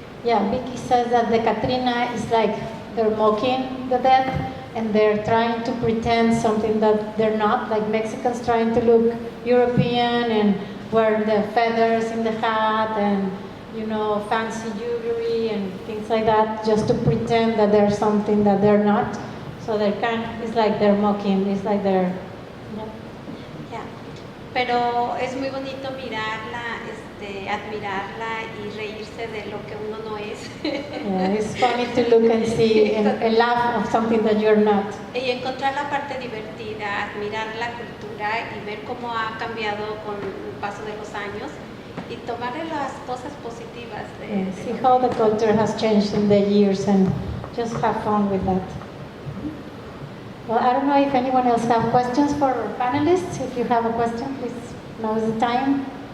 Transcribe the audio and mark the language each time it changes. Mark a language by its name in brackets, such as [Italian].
[English] Yeah, Vicky says that the Catrina is like they're mocking the dead and they're trying to pretend something that they're not, like Mexicans trying to look European and wear the feathers in the hat and, fancy jewelry and things like that, just to pretend that they're something that they're not. So it's like they're mocking, it's like they're, Yeah. [Spanish] Pero es muy bonito mirarla, admirarla y reírse de lo que uno no es. [English] yeah, it's funny to look and see and laugh of something that you're not. [Spanish] Y encontrar la parte divertida, admirar la cultura y ver cómo ha cambiado con el paso de los años y tomarle las cosas positivas. [English] See how the culture has changed in the years and just have fun with that. Well, I don't know if anyone else have questions for our panelists. If you have a question, please, now is the time.